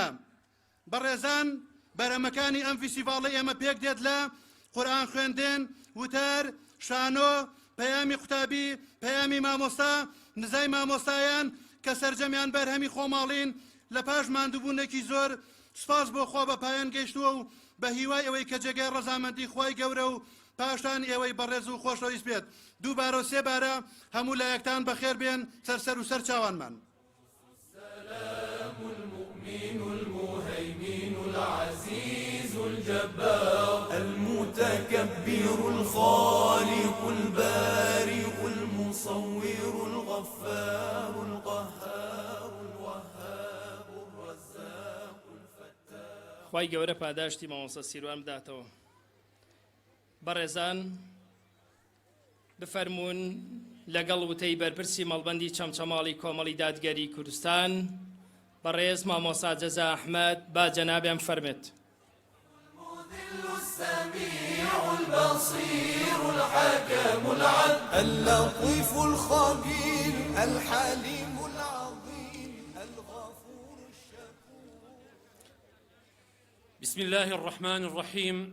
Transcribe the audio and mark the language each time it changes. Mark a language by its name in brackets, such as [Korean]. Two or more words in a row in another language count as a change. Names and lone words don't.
[Central Kurdish] بەڕێزان، بەرەمەکانی ئەم فیستیڤاڵە ئێمە پێک دێت لە قورئان خوێندن، وتار، شانۆ، پەیامی قوتابی، پەیامی مامۆستا، نزای مامۆستایان کە سەرجەمیان بەرهەمی خۆماڵین لە پاش ماندووبوونێکی زۆر. سپاس بۆ خوا بە پایان گەیشتووە و بە هیوای ئەوەی کە جێگای ڕەزامەندی خوای گەورە و پاشان ئێوەی بەڕێز و خۆشەویست بێت. دووبارە و سێبارە هەموو لایەکتان بەخێر بێن سەر و سەر چاوانمان. [Arabic] السلام المؤمن المهيمن العزيز الجبار المتكبر الخالق البارئ المصور الغفار القهار الوهاب الرزاق الفتاح. [Central Kurdish] خوای گەورە پاداشتی مامۆستا سیروان بداتەوە. بەڕێزان، بفەرمونون لەگەڵ وتەی بەرپرسی مەڵبەندی چەمچەماڵی کۆمەڵی دادگەری کوردستان بەڕێز مامۆستا جەزا ئەحمەد با جەنابیان فەرمێت. [Arabic] السميع البصير الحكم العدل اللطيف الخبير الحليم العظيم الغفور الشكور. بسم الله الرحمن الرحيم.